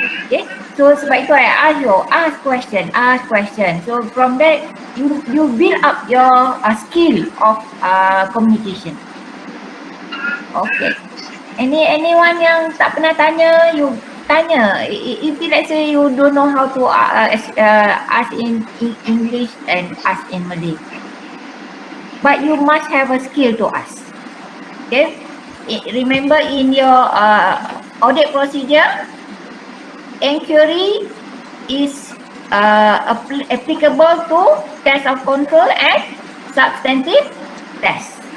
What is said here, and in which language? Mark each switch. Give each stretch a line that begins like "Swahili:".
English: Okay, so
Malay: sebab itu
English: I ask question. So from that you build up your skill of communication. Okay.
Malay: Anyone yang tak pernah tanya, you tanya.
English: If let's say you don't know how to ask in English and ask in Malay, but you must have a skill to ask. Okay. Remember in your audit procedure, inquiry is applicable to test of control and substantive test.